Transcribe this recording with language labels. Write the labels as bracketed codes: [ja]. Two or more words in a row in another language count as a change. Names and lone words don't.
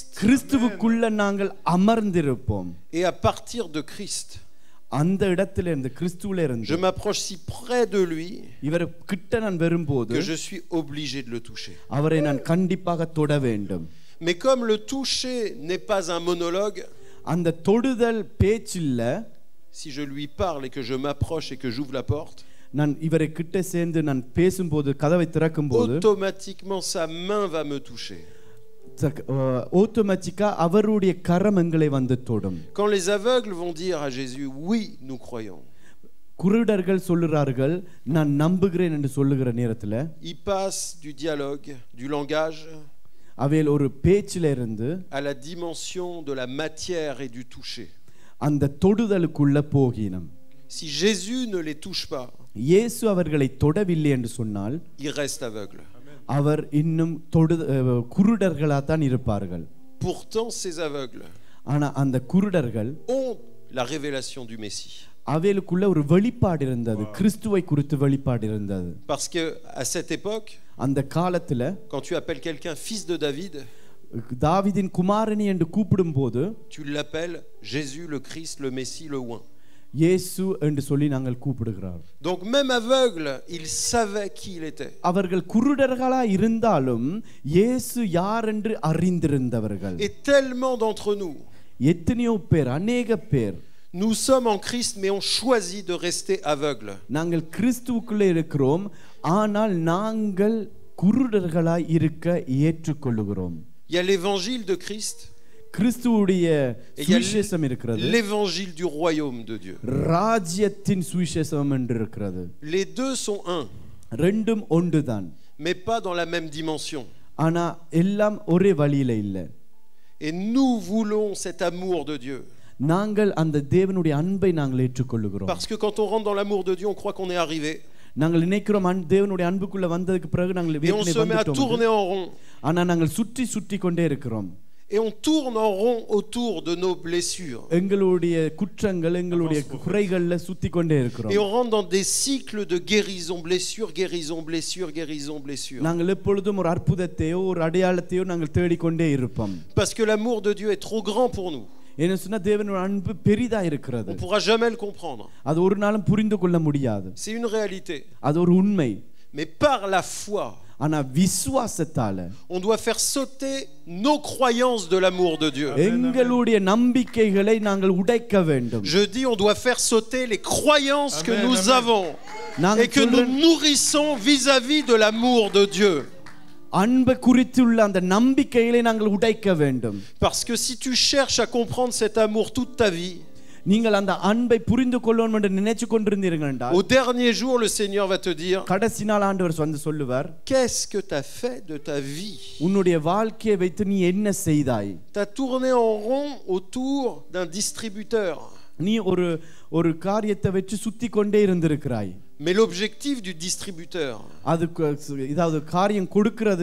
[ta] கிறிஸ்துவுக்குள்ள நாங்கள் அமர்ந்திருப்போம். [fr] Et à partir de Christ, [ta] அந்த இடத்துல இருந்து, கிறிஸ்துவில இருந்து [fr] je m'approche si près de lui [ta] இவர் கிட்ட நான் வரும்போது [fr] que je suis obligé de le toucher. [ta] அவரை நான் கண்டிப்பாக தொட வேண்டும். [fr] Mais comme le toucher n'est pas un monologue, [ta] அந்த தொடுதல் பேச்சில்ல, [fr] si je lui parle et que je m'approche et que j'ouvre la porte, [ta] நான் இவரை கிட்ட சேர்ந்து நான் பேசும்போது, கதவை திறக்கும்போது [fr] automatiquement sa main va me toucher. [ta] ஆட்டோமேட்டிக்கா அவருடைய கரம் எங்களை வந்து தொடும். [fr] Quand les aveugles vont dire à Jésus, oui, nous croyons, [ta] குருடர்கள் சொல்லுறார்கள், நான் நம்புகிறேன் என்று சொல்லுகிற நேரத்துல, [fr] ils passent du dialogue, du langage, [ta] அவையில் ஒரு பேச்சில இருந்து [fr] à la dimension de la matière et du toucher. [ta] அந்த தொடுதலுக்குள்ள போகினம். [fr] Si Jésus ne les touche pas, [ta] இயேசு அவர்களை தொடவில்லை என்று சொன்னால், [fr] ils restent aveugles. [ta] அவர் இன்னும் குருடர்களா தான் இருப்பார்கள். [fr] Pourtant, ces aveugles [ta] ஆனா அந்த குருடர்கள் [fr] ont la révélation du Messie. [ta] அவைகளுக்குள்ள ஒரு வெளிப்பாடு இருந்தது, கிறிஸ்துவை குறித்து வெளிப்பாடு இருந்தது. [fr] Parce que à cette époque, [ta] அந்த காலத்துல [fr] quand tu appelles quelqu'un fils de David, [ta] தாவீதின் குமாரனி என்று கூப்பிடும்போது, [fr] tu l'appelles Jésus le Christ, le Messie, le oint. [ta] இயேசு என்று சொல்லி நாங்கள் கூப்பிடுகிறோம். [fr] Donc même aveugle, il savait qui il était. [ta] அவர்கள் குருடர்களா இருந்தாலும் இயேசு யார் என்று அறிந்திருந்தவர்கள். [fr] Et tellement d'entre nous, [ta] எத்தனையோ பேர், அநேக பேர், [fr] nous sommes en Christ mais on choisit de rester aveugle. [ta] நாங்கள் கிறிஸ்துவுக்குள்ளே இருக்கிறோம், ஆனால் நாங்கள் குருடர்களாய் இருக்க ஏற்றுக்கொள்ளுகிறோம். [fr] Il y a l'évangile de Christ. [ta] கிறிஸ்துவுடைய [fr] Et il y a [ta] சுவிசேஷம் இருக்கிறது, [fr] l'évangile du royaume de Dieu. [ta] ராஜ்யத்தின் சுவிசேஷம் என்று இருக்கிறது. [fr] Les deux sont un, [ta] ரெண்டும் ஒன்றுதான், [fr] mais pas dans la même dimension. [ta] ஆனா எல்லாம் ஒரே வழியில இல்ல. [fr] Et nous voulons cet amour de Dieu. [ta] நாங்கள் அந்த தேவனுடைய அன்பை நாங்கள் ஏற்றுக்கொள்ளுகிறோம். [fr] Parce que quand on rentre dans l'amour de Dieu, on croit qu'on est arrivé. [ta] நாங்கள் நினைக்கிறோம் தேவனுடைய அன்புக்குள்ள வந்ததுக்கு பிறகு நாங்கள் [fr] Et on se met à tourner en rond. [ta] ஆனா நாங்கள் சுற்றி சுற்றி கொண்டே இருக்கிறோம். [fr] Et on tourne en rond autour de nos blessures. [ta] எங்களுடைய குற்றங்கள், எங்களுடைய குறைகள்ல சுத்தி கொண்டே இருக்கிறோம். [fr] Et on rentre dans des cycles de guérison, blessure, guérison, blessure, guérison, blessure. [ta] நாங்கள் எப்பொழுதும் ஒரு அற்புதத்தையோ ஒரு அடையாளத்தையோ நாங்கள் தேடிக்கொண்டே இருப்போம். [fr] Parce que l'amour de Dieu est trop grand pour nous. [ta] என்ன சொன்னா தேவனுடைய அன்பு பெரிதா இருக்கிறது. [fr] On ne pourra jamais le comprendre. [ta] அது ஒரு நாளும் புரிந்து கொள்ள முடியாது. [fr] C'est une réalité. [ta] அது ஒரு உண்மை. [fr] Mais par la foi, [ta] ஆனா விசுவாசத்தால [fr] on doit faire sauter nos croyances de l'amour de Dieu. [ta] எங்களுடைய நம்பிக்கைகளை நாங்கள் உடைக்க வேண்டும். [fr] Je dis on doit faire sauter les croyances que nous avons et que nous nourrissons vis-à-vis de l'amour de Dieu. [ta] அன்பு குறித்துள்ள அந்த நம்பிக்கைகளை நாங்கள் உடைக்க வேண்டும். [fr] Parce que si tu cherches à comprendre cet amour toute ta vie, [ta] நீங்கள் அந்த அன்பை புரிந்து கொள்ளணும் என்று நினைச்சு கொண்டிருந்தீர்கள் என்றால் [fr] au dernier jour, le Seigneur va te dire, [ta] கடைசி நாள் ஆண்டவர் வந்து சொல்லுவார், [fr] qu'est-ce que tu as fait de ta vie? [ta] உன்னுடைய வாழ்க்கையை வைத்து நீ என்ன செய்தாய்? [fr] Tu as tourné en rond autour d'un distributeur. [ta] நீ ஒரு காரியத்தை வச்சு சுத்தி கொண்டே இருந்திருக்கிறாய். [fr] Mais l'objectif du distributeur, [ta] இதாவது காரியம் கொடுக்கிறது